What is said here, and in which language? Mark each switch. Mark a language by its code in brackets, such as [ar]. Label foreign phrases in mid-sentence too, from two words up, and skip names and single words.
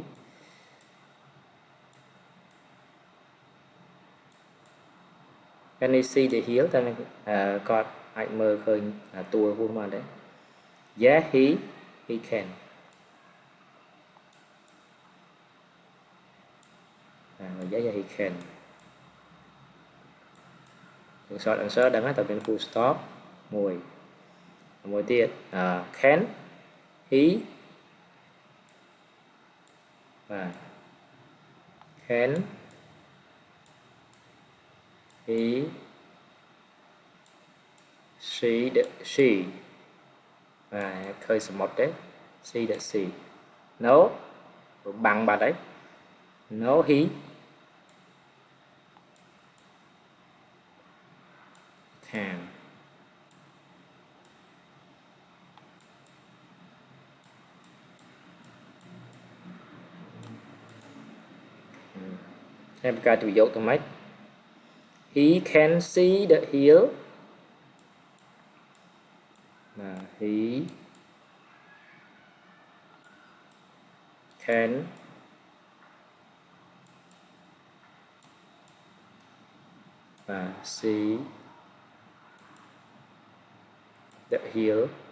[en] can he see the hill [km] តែគាត់អាចមើលឃើញទួលហួសមកដែរ [en] yeah he can yeah he can short answer [km] ដឹងហើយតើមាន [en] full stop [km] មួយទៀត [en] can he [km] បាទ [en] can he she [km] បាទឃើញសមុទ្រទេ [en] see the sea no [km] បាំងបាត់ហើយ [en] no he can [km] តែបង្កើតប្រយោគទៅម៉េច [en] he can see the hill he can see the hill